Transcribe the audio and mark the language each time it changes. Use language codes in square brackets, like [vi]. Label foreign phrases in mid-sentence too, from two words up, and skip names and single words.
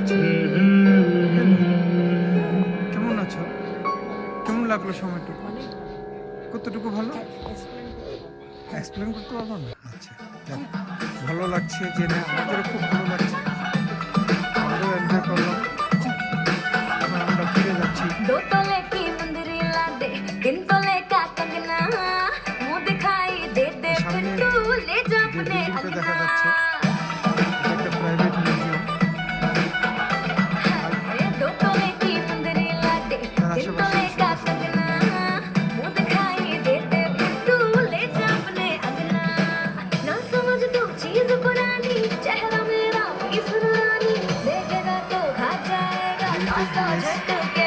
[bn] কেমন লাগলো সময়টুকু? কতটুকু ভালো এক্সপ্লেন করতে পারবো না। আচ্ছা, যাক, ভালো লাগছে জেনে, আমাদেরও খুব ভালো লাগছে, আমরাও এনজয় করলাম। এখন আমরা ফিরে যাচ্ছি। [hi] दो तोले की मुंदरी ला दे, तीन तोले का कंगना, मुंह दिखाई दे दे फिर सामने तू ले जा [bn] যে [hi] अपने [bn] বিল্ডিংটা দেখা [hi] अंगना। [bn] যাচ্ছে এটা একটা প্রাইভেট মিউজিয়াম। [hi] हाय, दो तोले की मुंदरी ला दे, तीन तोले का कंगना, मुंह दिखाई दे दे फिर तू ले जा अपने अंगना। ना समझ तू चीज पुरानी, चेहरा मेरा इसरानी, देखेगा तो खा जाएगा सौ झटके।